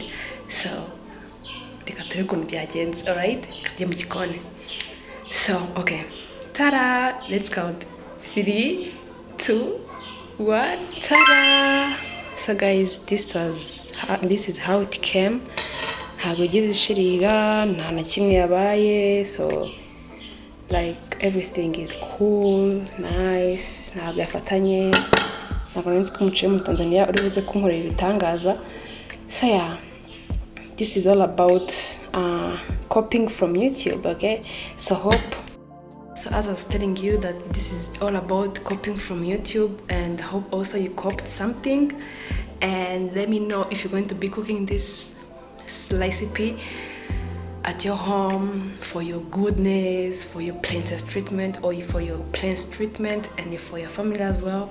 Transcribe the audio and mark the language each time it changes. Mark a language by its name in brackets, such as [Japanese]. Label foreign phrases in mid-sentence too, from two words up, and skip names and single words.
[English] So alright? So okay. Ta-da! Let's count. 3, 2, 1. Ta-da! So guys, this is how it came. [Kinyarwanda] Ntabwo ugize ishirira, nta na kimwe yabaye, [English] so like everything is cool, nice, [Kinyarwanda] ntabwo yafatanye, ntabwo nzi ko umuceri mu Tanzania uri buze kunkorera ibitangaza. [English] So yeah, this is all about copying from YouTube, okay? So as I was telling you that this is all about copying from YouTube, and hope also you copied something. And let me know if you're going to be cooking this recipe at your home for your goodness, for your princess treatment, or for your prince treatment, and for your family as well.